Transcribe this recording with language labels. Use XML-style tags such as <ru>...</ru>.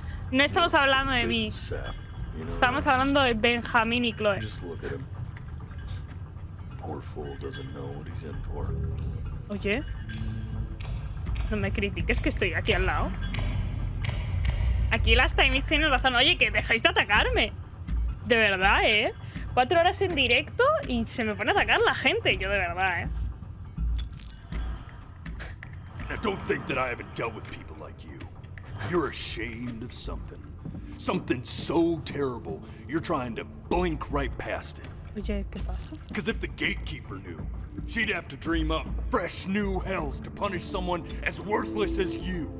<es>No estamos hablando de mí. Estamos hablando de Benjamín y Chloe.</es> <en>Just look at him. Poor fool doesn't know what he's in for.</en> <es>Oye, no me critiques que estoy aquí al lado. Aquí las Timies tienen razón. Oye, que dejáis de atacarme. De verdad, 4 horas en directo y se me pone a atacar la gente. Yo de verdad,</es> <en>Now don't think that I haven't dealt with people like you. You're ashamed of something. Something so terrible, you're trying to blink right past it.</en> <es>Oye, ¿qué pasa?</es> <en>Because if the gatekeeper knew, she'd have to dream up fresh new hells to punish someone as worthless as you.</en>